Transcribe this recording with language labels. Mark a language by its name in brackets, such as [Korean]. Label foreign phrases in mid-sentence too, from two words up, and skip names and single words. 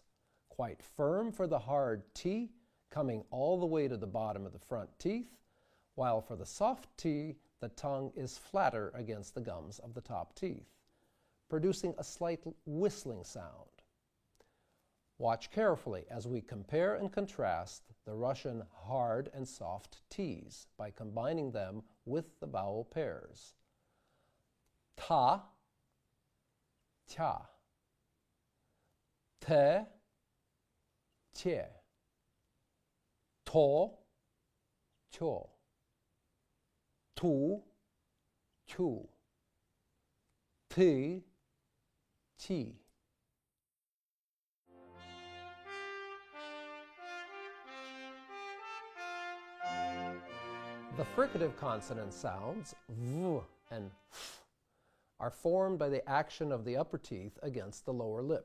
[English] Quite firm for the hard T, coming all the way to the bottom of the front teeth, while for the soft T, the tongue is flatter against the gums of the top teeth, producing a slight whistling sound. Watch carefully as we compare and contrast the Russian hard and soft T's by combining them with the vowel pairs. [Russian] Ta, cha, te, che, to, cho, tu, chu, ti, chi. [English] The fricative consonant sounds, v and f, are formed by the action of the upper teeth against the lower lip.